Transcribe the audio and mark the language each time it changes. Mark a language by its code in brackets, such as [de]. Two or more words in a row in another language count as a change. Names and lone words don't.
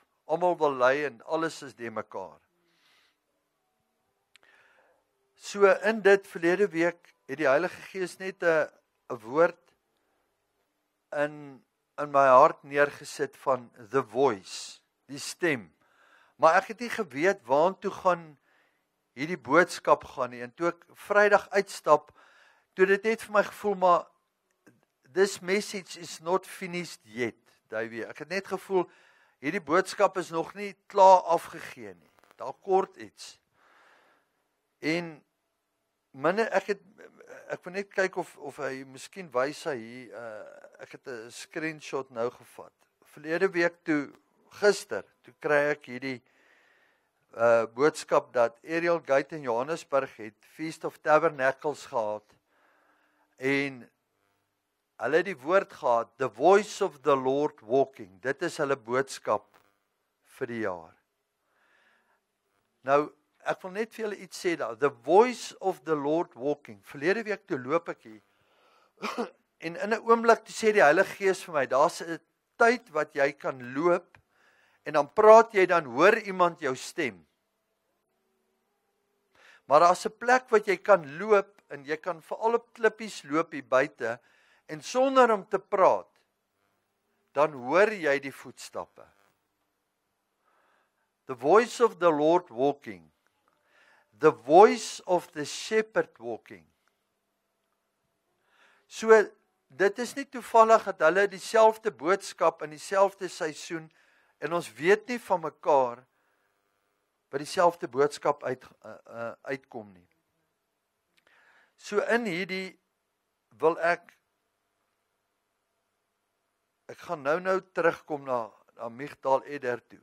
[af] Almal wil lei en alles is de mekaar. So in dit verlede week het die Heilige Gees net 'n woord in my hart neergesit van [en] the voice, [af] die stem. Maar ek het nie geweet waartoe gaan hierdie boodskap gaan nie. En toe ek Vrydag uitstap, toe dit net vir my gevoel, maar [en] this message is not finished yet, [af] Davey. Ek het net gevoel, hierdie boodskap is nog nie klaar afgegee nie. Daar kort iets. En ek wil net kyk of hy miskien wys hy hier, ek het 'n screenshot nou gevat. Verlede week gister kry ek hierdie boodskap dat Ariel Gate in Johannesburg het Feast of Tabernacles gehad en hulle het die woord gehad, [en] the voice of the Lord walking. [af] Dit is hulle boodskap vir die jaar. Nou, ek wil net vir julle iets sê daar, [en] the voice of the Lord walking. [af] Verlede week toe loop ek hier en in 'n oomblik toe sê die Heilige Gees vir my, daar's 'n tyd wat jy kan loop en dan praat jy, dan hoor iemand jou stem. Maar daar's 'n plek wat jy kan loop en jy kan veral op klippies loop hier buite en sonder om te praat, dan hoor jy die voetstappe. [en] The voice of the Lord walking. The voice of the shepherd walking. [af] So, dit is nie toevallig dat hulle dieselfde boodskap in dieselfde seisoen en ons weet nie van mekaar by dieselfde boodskap uitkom nie. So in hierdie wil ek gaan nou terugkom na Migdal Eder toe.